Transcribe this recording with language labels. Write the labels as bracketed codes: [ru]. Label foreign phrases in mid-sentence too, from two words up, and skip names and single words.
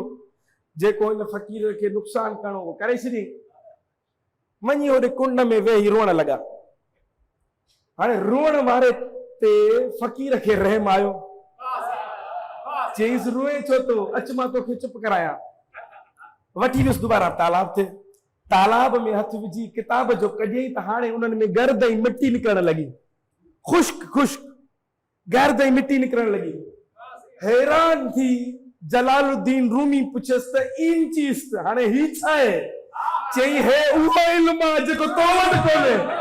[sd] जेको हिन फ़क़ीर खे नुक़सान करणो उहो करे छॾी। वञी होॾे कुंड में वेही रोअण लॻा। हाणे रोअण वारे ते फ़क़ीर खे रहम आयो। चईसि रोए छो तो? अच मां तोखे चुप करायां। वठी वियुसि दुबारा तालाब ते। तालाब में हथ विझी किताब जो कढियईं त हाणे उन्हनि में गर्द ऐं मिटी निकिरण लॻी। खुश्क गर्द ऐं मिटी निकिरण लॻी। हैरान थी जलालुद्दीन रूमी पुछियसि त इन चीज़ हाणे ही छा आहे? चई हे उहो इल्म आहे जेको तो वटि कोन्हे।